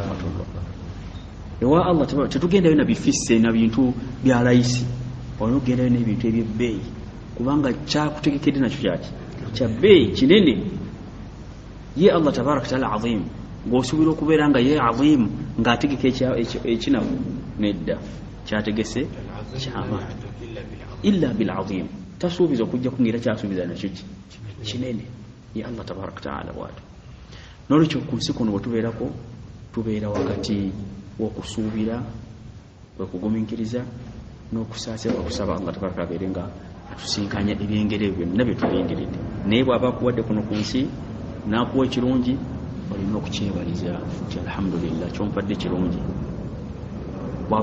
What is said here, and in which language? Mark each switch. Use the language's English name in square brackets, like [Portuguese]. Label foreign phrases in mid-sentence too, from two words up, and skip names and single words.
[Ganda] ewa Allah tetugenda na bifisse na bintu bya raisi onogenda na bintu ebyebbeeyi kubanga kyakutegekedde nakyo kyaki kya bbeeyi kinene ye Allah tabaraka taala azim ng'osuubira okubeera nga ye azim ng'ategeka ekinafu nedda kyategese kyamaani [Arabic] إلا بالعظيم [Ganda] tasuubiza okujja kungira kyasuubiza nakyo kinene ye Allah tabaraka taala bw'atyo n'olwekyo ku nsi kuno wetubeerako tubeera wakati w'okusuubira wekugumiikiriza n'okusaasira okusaba Allah tabaraka abeere nga atusinkanya ebyengere ebyo byonna bye tulindiridde naye bw'aba akuwadde kuno ku nsi n'akuwa ekirungi olina okukyebaliza nti alhamdulillah kyompadde kirungi bw'aba